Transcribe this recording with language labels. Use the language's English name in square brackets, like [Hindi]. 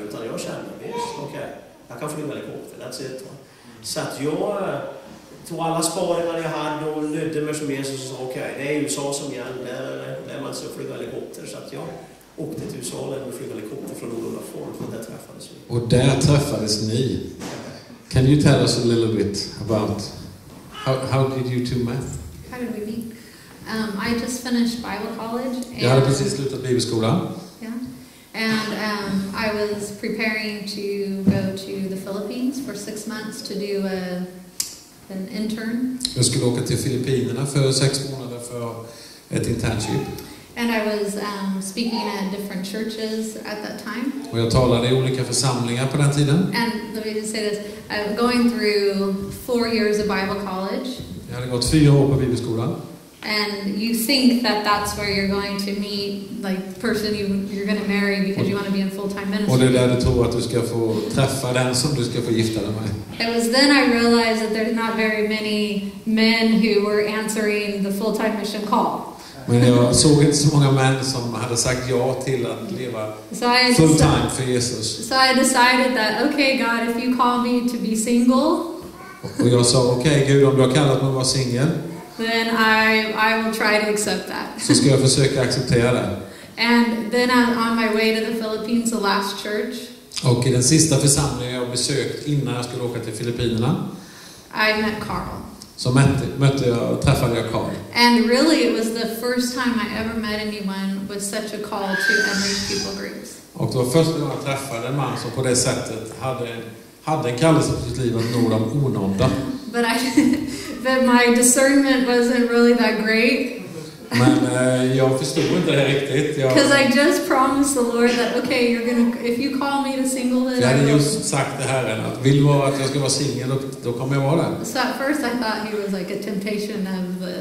[Swedish] Utan jag kände, okej, jag kan flyga helikopter. [English] That's it. [Swedish] Så att jag tog alla sparingar jag hade och lydde mig som Jesus och sa okej, det är USA som gäller. Där man ska flyga helikopter. Så att jag åkte till USA och flög helikopter från Olofsson och där träffades vi. Och där träffades ni. [English] Can you tell us a little bit about how did you two meet? How did we meet? I just finished Bible college. [Swedish] Jag hade precis slutat bibelskolan. [English] Yeah. And I was preparing to go to the Philippines for 6 months to do an intern. [Swedish] Jag skulle åka till Filippinerna för 6 månader för ett internship. [English] And I was speaking at different churches at that time. [Swedish] Och jag talade i olika församlingar på den tiden. [English] And let me just say this, going through 4 years of Bible college. [Swedish] Jag hade gått 4 år på bibelskolan. [English] And you think that that's where you're going to meet, like the person you're going to marry because you want to be in full-time ministry. [Swedish] Och det är där du tror att du ska få träffa den som du ska få gifta dig med. [English] It was then I realized that there's not very many men who were answering the full-time mission call. [Swedish] Men jag såg inte så många män som hade sagt ja till att leva [English] full time [Swedish] för Jesus. [English] So I decided that, okay, God, if you call me to be single. [Swedish] Och jag sa, okej, Gud, om du har kallat mig att vara singel. [English] Then I will try to accept that. [Swedish] Så ska jag försöka acceptera det. [English] And then on my way to the Philippines, the last church. [Swedish] Och i den sista församlingen jag besökt innan jag skulle åka till Filippinerna. [English] I met Karl. [Swedish] Så träffade jag Karl. [English] And really it was the first time I ever met anyone with such a call to unreached people groups. [Swedish] Och det var första gången jag träffade en man som på det sättet hade en kallelse på sitt liv att nå de onådda. [English] But my discernment wasn't really that great. [Swedish] Men jag förstod inte det riktigt. [English] Because I just promised the Lord that okay, if you call me to singlehood. [Swedish] Jag hade just sagt till Herren att vill du att jag ska vara singel, då kommer jag vara där. [English] So at first I thought he was like a temptation of the.